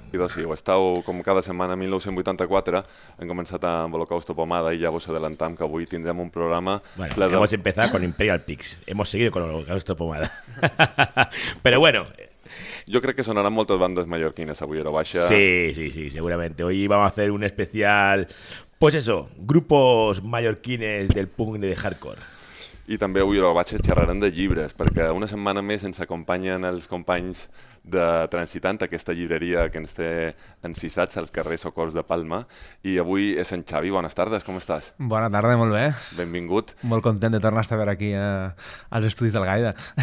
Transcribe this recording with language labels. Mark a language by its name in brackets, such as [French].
[Catalan] Sí, ho estàu com cada setmana 1984, hem començat amb Holocausto Pomada i ja vos adelantam que avui tindrem un programa. [Spanish] Bueno, pleno... hemos empezado con Imperial Pigs, hemos seguido con Holocausto Pomada. Pero bueno, [Catalan] jo crec que sonaran moltes bandes mallorquines avui a la baixa. [Spanish] Sí, sí, sí, seguramente. Hoy vamos a hacer un especial, pues eso, grupos mallorquines del punk [Catalan] i de hardcore. I també avui a la baixa xerraran de llibres, perquè una setmana més ens acompanyen els companys de Transitant, aquesta llibreria que ens té encisats als carrers Socors de Palma. I avui és en Xavi. Bones tardes, com estàs? Bona tarda, molt bé. Benvingut. Molt content de tornar a estar aquí als Estudis del Gaida.